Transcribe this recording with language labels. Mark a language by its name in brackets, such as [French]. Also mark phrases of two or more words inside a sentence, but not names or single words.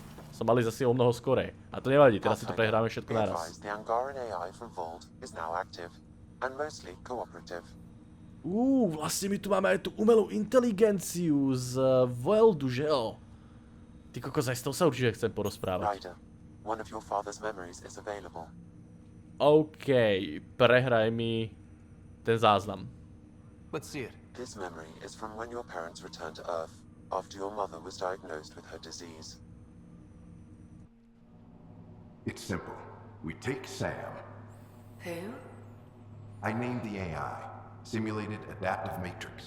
[Slovak] Som mali zase o mnoho skorej. A to nevadí, teraz si to prehráme všetko naraz. Vlastne my tu máme aj tú umelú inteligenciu z Worldu, [Czech] že jo? [Slovak] Ty kokos, aj s tou sa určite chcem porozprávať. [English] One of your father's memories is available. [Slovak] OK, prehraj mi ten záznam. [English] Let's see it. This memory is from when your parents returned to Earth after your mother was diagnosed with her disease. It's simple. We take Sam. Who? I named the AI, Simulated Adaptive Matrix.